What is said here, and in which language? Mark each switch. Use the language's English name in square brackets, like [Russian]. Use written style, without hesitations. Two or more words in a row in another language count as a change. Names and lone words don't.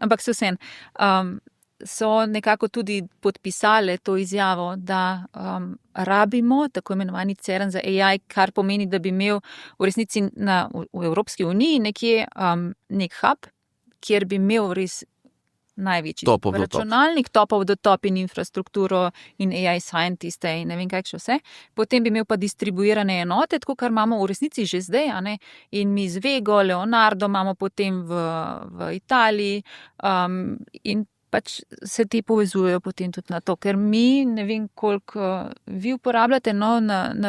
[Slovenian] Ampak se vsem so nekako tudi podpisale to izjavo, da rabimo tako imenovani CERN za AI, kar pomeni, da bi imel v resnici v Evropski uniji nekje nek hub, kjer bi imel res največji računalnik, [English] top of the top [Slovenian] in infrastrukturo in AI scientiste in ne vem kaj še vse. Potem bi imel pa distribuirane enote, tako kar imamo v resnici že zdaj, in mi z Vego, Leonardo imamo potem v Italiji in pač se ti povezujejo potem tudi na to, ker mi, ne vem koliko vi uporabljate, na